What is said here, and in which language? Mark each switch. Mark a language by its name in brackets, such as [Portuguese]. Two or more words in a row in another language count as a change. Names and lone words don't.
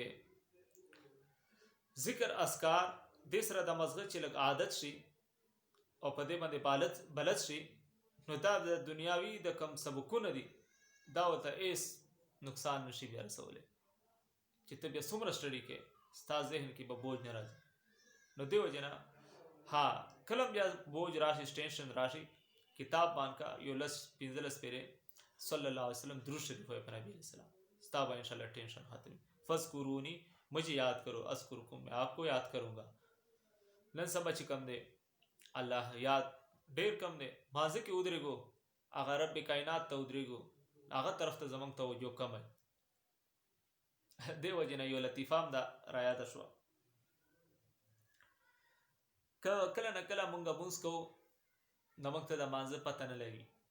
[Pashto] ذکر اذکار دې سره د مزغه چې لږ عادت شي او په دې باندې بلد شي، نو دا د دنیاوي د کم سبقونه دي دا ورته هېڅ نقصان نشي بیا رسولی، چې ته بیا څومره سټډي کې ستا ذهن کې به بوج نه راځي۔ نو دې وجې نه ها کله بیا بوج راشي، ټینشن راشي، کتاب باندې کا یو 15 پیرې [Arabic] صلی الله علیه وسلم [Pashto] درود شریف وایي په نبی [Arabic] علیہ السلام، [Pashto] ستا به انشاءاللہ ٹینشن ختم۔ [Urdu] فذکرونی، مجھے یاد کرو، اذکرکم، میں آپ کو یاد کروں گا۔ [Pashto] نن سبا چې کم دی الله یاد ډیر کم دی، مازه کې ودرېږو، هغه رب کائنات ته ودرېږو، هغه طرف ته زمونږ توجه کم دی۔ دې وجې نه یو لطیفه هم ده رایاده شوه، کله نه کله مونږ مونځ کوو نو مونږ ته د مانځه پته نه لګي